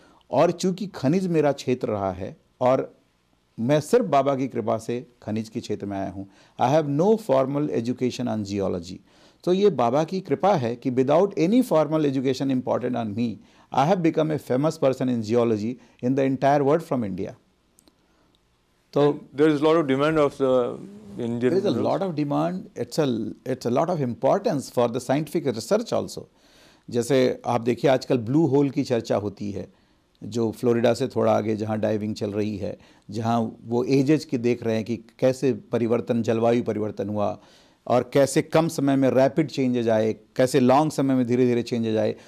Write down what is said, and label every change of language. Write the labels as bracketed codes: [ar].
[hi] और चूंकि खनिज मेरा क्षेत्र रहा है और मैं सिर्फ बाबा की कृपा से खनिज के क्षेत्र में आया हूँ, [en] I have no formal education on geology, [hi] तो ये बाबा की कृपा है कि [en] Without any formal education important on me, I have become a famous person in geology in the entire world from India. [hi] तो [en] there is a lot of demand of the Indian there is a minerals. lot of demand. It's a lot of importance for the scientific research also. [hi] जैसे आप देखिए आजकल blue hole की चर्चा होती है, जो फ्लोरिडा से थोड़ा आगे जहाँ डाइविंग चल रही है, जहाँ वो एजेज की देख रहे हैं कि कैसे परिवर्तन, जलवायु परिवर्तन हुआ और कैसे कम समय में रैपिड चेंजेज आए, कैसे लॉन्ग समय में धीरे धीरे चेंजेज आए.